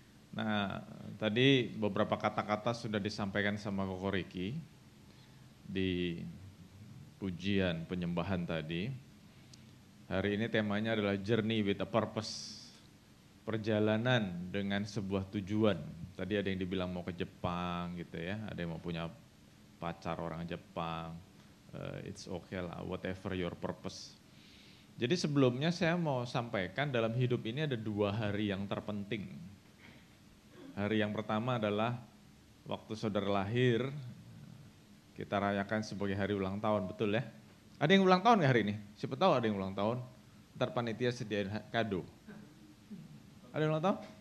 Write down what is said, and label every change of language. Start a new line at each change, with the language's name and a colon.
Indonesian: Nah, tadi beberapa kata-kata sudah disampaikan sama Koko Ricky di pujian penyembahan tadi. Hari ini temanya adalah
English: Journey with a Purpose.
Indonesian: Perjalanan dengan sebuah tujuan. Tadi ada yang dibilang mau ke Jepang gitu ya, ada yang mau punya pacar orang Jepang.
English: It's okay lah, whatever your purpose.
Indonesian: Jadi sebelumnya saya mau sampaikan dalam hidup ini ada 2 hari yang terpenting. Hari yang pertama adalah waktu saudara lahir, kita rayakan sebagai hari ulang tahun, betul ya? Ada yang ulang tahun nggak hari ini? Siapa tahu ada yang ulang tahun, ntar panitia sediain kado. Ada yang ulang tahun?